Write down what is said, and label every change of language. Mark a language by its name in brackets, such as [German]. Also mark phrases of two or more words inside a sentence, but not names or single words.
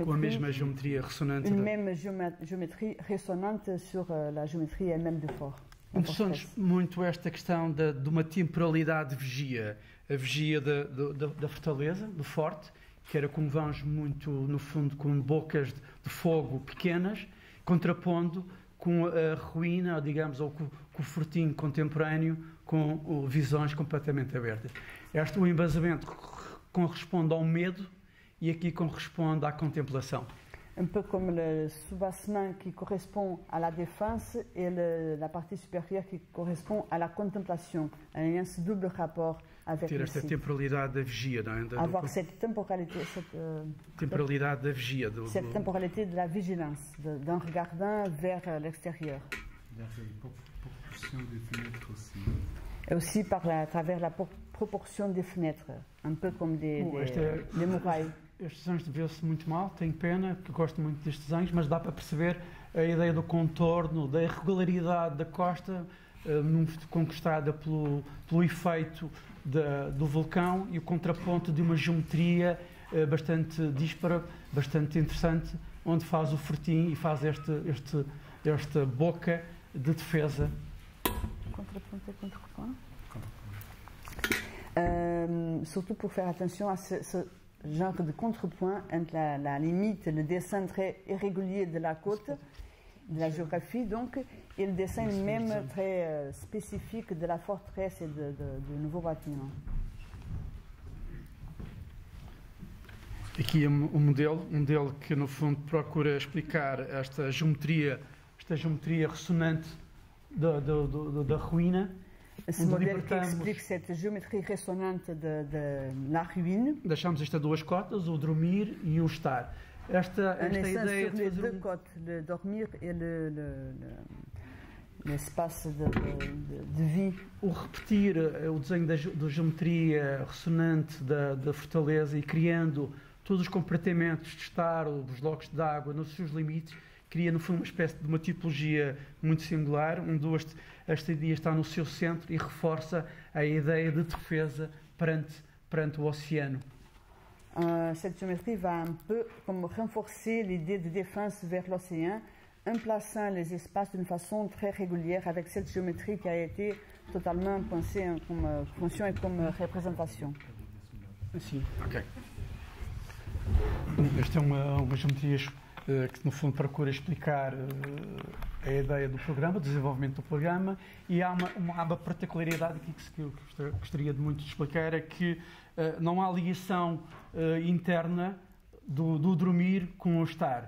[Portuguese] com a mesma geometria ressonante, [French] une même géométrie ressonante sur la géométrie elle-même du fort. [Portuguese] Interessante muito esta questão de uma temporalidade de vigia, a vigia da fortaleza, do forte, que era com vãos muito, no fundo, com bocas de fogo pequenas, contrapondo com a ruína, digamos, ou com o fortim contemporâneo, com visões completamente abertas. O embasamento corresponde ao medo e aqui corresponde à contemplação. [French] Un peu comme le soubassement qui correspond à la défense et la partie supérieure qui correspond à la contemplation. Il y a ce double rapport avec [Portuguese] ter esta temporalidade da vigia, não é? [French] Avoir cette temporalité, [Portuguese] temporalidade da vigia. [French] Cette temporalité de la vigilance, d'un regardant vers l'extérieur. Il y a une proportion des fenêtres aussi. Et aussi à travers la proportion des fenêtres, un peu comme des murailles. [Portuguese] Estes desenhos vê-se muito mal, tenho pena, porque gosto muito destes desenhos, mas dá para perceber a ideia do contorno, da irregularidade da costa, conquistada pelo efeito do vulcão e o contraponto de uma geometria bastante díspara, bastante interessante, onde faz o fortim e faz esta boca de defesa. [French] Contraponto et contrepoint. Surtout pour faire attention à ce genre de contrepoint entre la limite, le dessin très irrégulier de la côte, de la géographie donc, et le dessin même très spécifique de la forteresse et du nouveau bâtiment. [Portuguese] Aqui é um modelo que no fundo procura explicar esta geometria ressonante da ruína. [French] Ce modèle qui explique cette géométrie ressonante de la ruine. [Portuguese] Deixamos estas duas cotas, o dormir e o estar. Esta ideia [French] sur les deux côtes, le dormir et l'espace de vie. [Portuguese] O repetir o desenho da geometria ressonante da fortaleza e criando todos os compartimentos de estar, os blocos de água nos seus limites, cria no fundo uma espécie de uma tipologia muito singular, onde esta ideia está no seu centro e reforça a ideia de defesa perante o oceano. [French] Cette géométrie va un peu comme renforcer l'idée de défense vers l'océan, en plaçant les espaces d'une façon très régulière avec cette géométrie qui a été totalement pensée comme fonction et comme représentation. [Portuguese] Sim, ok. Esta é uma geometria que no fundo procura explicar a ideia do programa, o desenvolvimento do programa, e há uma particularidade aqui que eu gostaria de muito explicar, é que não há ligação interna do dormir com o estar.